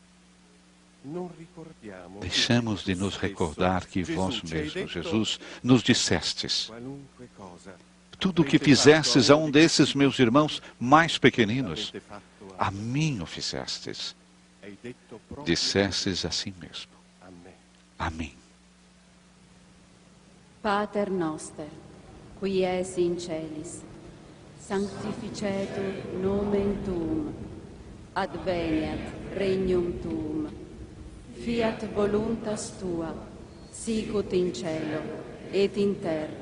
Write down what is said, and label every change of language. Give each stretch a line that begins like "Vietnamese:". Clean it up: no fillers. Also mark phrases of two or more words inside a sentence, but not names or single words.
Portuguese: Deixamos de nos recordar que vós mesmo, Jesus, nos dissestes: tudo o que fizestes a um desses meus irmãos mais pequeninos, a mim o fizestes. Dissestes assim mesmo. A mim.
Latin: Pater noster, qui es in celis, sanctificetur nomen tuum, adveniat regnum tuum, fiat voluntas tua, sicut in cielo et in terra.